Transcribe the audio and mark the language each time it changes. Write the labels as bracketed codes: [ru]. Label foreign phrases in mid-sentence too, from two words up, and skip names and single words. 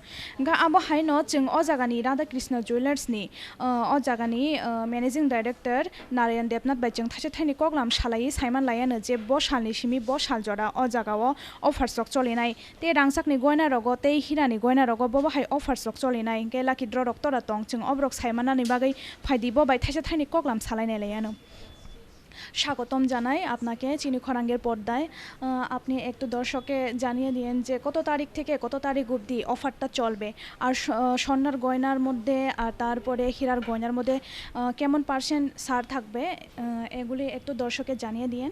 [trp] Ga Abo Haino Ching Ozagani Radha Krishna Jewellers ni Ozagani Managing Director Narayan Depnath by Jung Tachani Koglam Shalai Simon Lion Je Boshali Shimi Boshal Jora Ozagawa offers Soxolinai Te Rangsak ni Goina Rogo Te Hirani Goina Rogo Boba Hai offers Soxolinai Gelaki Droctora Tong Chung Obrok Simon Nibagai Paidibo by Tachani Koglam Salane Leano [bn] স্বাগতম জানাই আপনাকে চিনি খরাঙ্গের পর্দায়। আপনি একটু দর্শককে জানিয়ে দিন যে কত তারিখ থেকে কত তারিখ অবধি অফারটা চলবে, আর স্বর্ণের গয়নার মধ্যে আর তারপরে হীরার গয়নার মধ্যে কেমন পার্সেন্ট ছাড় থাকবে, এগুলি একটু দর্শককে জানিয়ে দিন।